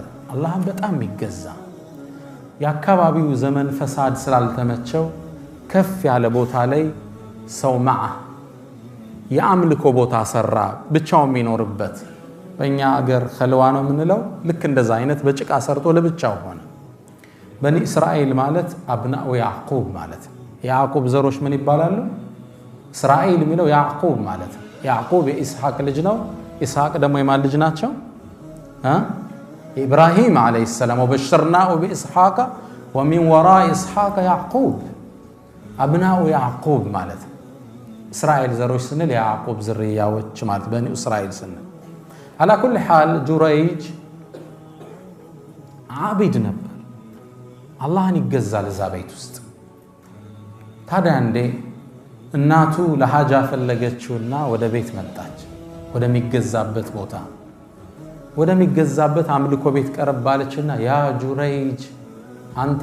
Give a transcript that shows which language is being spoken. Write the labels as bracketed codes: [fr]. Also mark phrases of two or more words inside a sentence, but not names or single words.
[am] አላህን በጣም ይገዛ ያካባቢው ዘመን ፈሳድ ስላልተመቸው ከፍ ያለ ቦታ ላይ ሰው ማዓ የአምልኮ ቦታ ሰራ ብቻው የሚኖርበት በእኛ አገር ኸልዋ ነው ምንለው ልክ እንደዛ አይነት በጭቃ ሰርቶ ለብቻው ሆነ በኒ እስራኤል ማለት አብናኡ ያዕቁብ ማለት ያዕቁብ ዘሮች ምን ይባላሉ እስራኤል የሚለው ያዕቁብ ማለት ያዕቁብ የኢስሐቅ ልጅ ነው ኢስሐቅ ደግሞ የማን ልጅ ናቸው [ar] ኢብራሂም عليه السلام وبشرناه بإسحاق ومن وراء إسحاق يعقوب أبناء يعقوب [am] ማለት እስራኤል ዘሮች ስንል ያዕቁብ ዝርያዎች ማለት በኒ እስራኤል ስንል [ar] على كل حال ጁረይጅ [am] ዓቢድ ነበር አላህን ይገዛል እዛ ቤት ውስጥ ታዲያ እንደ እናቱ ለሐጃ ፈለገችውና ወደ ቤት መጣች ወደሚገዛበት ቦታ ወደሚገዛበት አምልኮ ቤት ቀርባለችና ያ ጁረይጅ አንተ